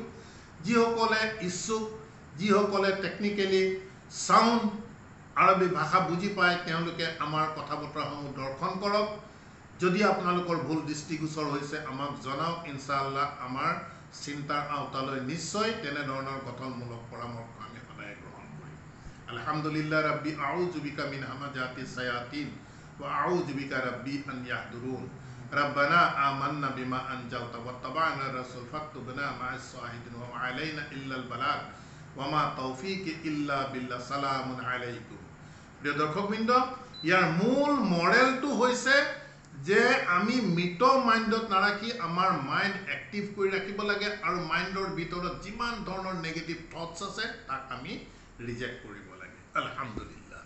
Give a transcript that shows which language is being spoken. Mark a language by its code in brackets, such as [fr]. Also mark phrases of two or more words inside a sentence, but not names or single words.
[as] যিসকলে ইচ্ছুক, যিসকলে [en] technically sound [as] আৰবী ভাষা বুজি পায়, তেওঁলোকে আমাৰ কথা বতৰাসমূহ দৰ্শন কৰক। যদি আপোনালোকৰ ভুল দৃষ্টিগোচৰ হৈছে আমাক জনাওক, ইনশাআল্লাহ আমাৰ চিন্তাৰ আওতালৈ নিশ্চয় তেনেধৰণৰ গঠনমূলক পৰামৰ্শ আমি সদায় গ্ৰহণ কৰিম। [ar] الحمد لله رب أعوذ بك من همزات الشياطين وأعوذ بك رب أن يحضرون ربنا آمنا بما أنزلت واتبعنا الرسول فاكتبنا مع الشاهدين وما علينا إلا البلاغ وما توفيقي إلا بالله. سلام عليكم. [as] প্ৰিয় দৰ্শকবৃন্দ, ইয়াৰ মূল মৰেলটো হৈছে যে আমি মৃত মাইণ্ডত নাৰাখি আমাৰ [en] mind active [as] কৰি ৰাখিব লাগে, আৰু মাইণ্ডৰ ভিতৰত যিমান ধৰণৰ [en] negative thoughts [as] আছে তাক আমি ৰিজেক্ট কৰিব লাগে। আলহামদুলিল্লাহ।